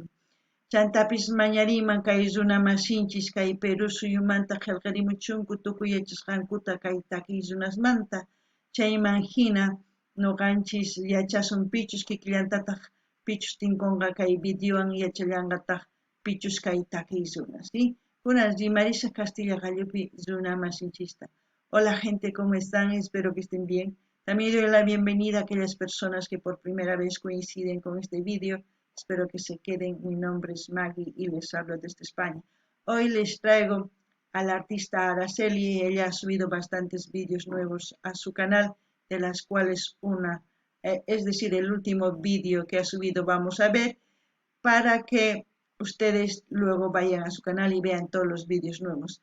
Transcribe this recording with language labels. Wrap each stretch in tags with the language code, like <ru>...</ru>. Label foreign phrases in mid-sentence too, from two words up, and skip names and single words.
<qu>Chantapis mañariyman kay runa masinchis kay Perú suyumanta qillqarimuchunku tukuy yachasqankuta kay takiq runasmanta chayman hina nuqanchis yachasun pichus kikillantataq pichus tinkunqa kay videowan yachallanqataq pichus kay takiq runas, ¿sí? Kunan rimarisa Castilla Gallupi runa masinchista.</qu> <es>Hola gente, ¿cómo están? Espero que estén bien. También doy la bienvenida a aquellas personas que por primera vez coinciden con este video. Espero que se queden. Mi nombre es Maggie y les hablo desde España. Hoy les traigo a la artista Araceli. Ella ha subido bastantes vídeos nuevos a su canal, de las cuales es decir, el último vídeo que ha subido vamos a ver, para que ustedes luego vayan a su canal y vean todos los vídeos nuevos.</es>